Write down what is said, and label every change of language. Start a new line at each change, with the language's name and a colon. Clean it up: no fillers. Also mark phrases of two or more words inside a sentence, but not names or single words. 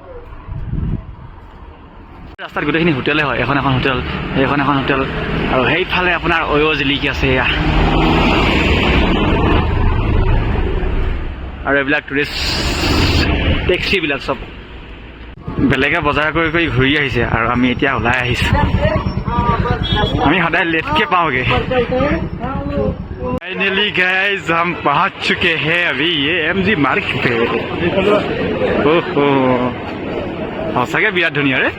Assamese: ৰাস্তাত গোটেইখিনি হোটেলে হয়, এখন এখন হোটেল, এখন এখন হোটেল, আৰু সেইফালে আপোনাৰ জিলিকি আছে এয়া। আৰু এইবিলাক টুৰিষ্ট টেক্সিবিলাক চব বেলেগে বজাৰ কৰি কৰি ঘূৰি আহিছে আৰু আমি এতিয়া ওলাই আহিছোঁ। আমি সদায় লেটকে পাওঁগে।
English: finally guys
Hindi: हम पहुंच चुके हैं अभी ये MG मार्केट पे।
Assamese: ओहो सचाকৈ বিৰাট ধুনীয়া ৰে।